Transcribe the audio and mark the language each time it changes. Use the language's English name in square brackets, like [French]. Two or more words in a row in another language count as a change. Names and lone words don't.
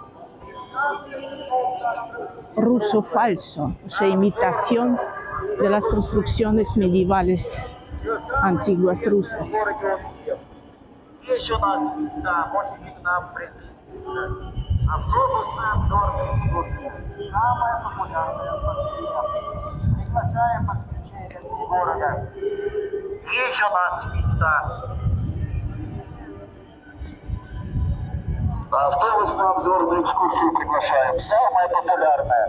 [Spanish] en el estilo ruso falso, o sea, imitación de las construcciones medievales antiguas rusas. [Russian] Автобусная обзорная экскурсия. Самая популярная в Москве. Приглашаем москвичей гостей города. Есть у нас места. На автобусную обзорную экскурсию приглашаем. Самая популярная.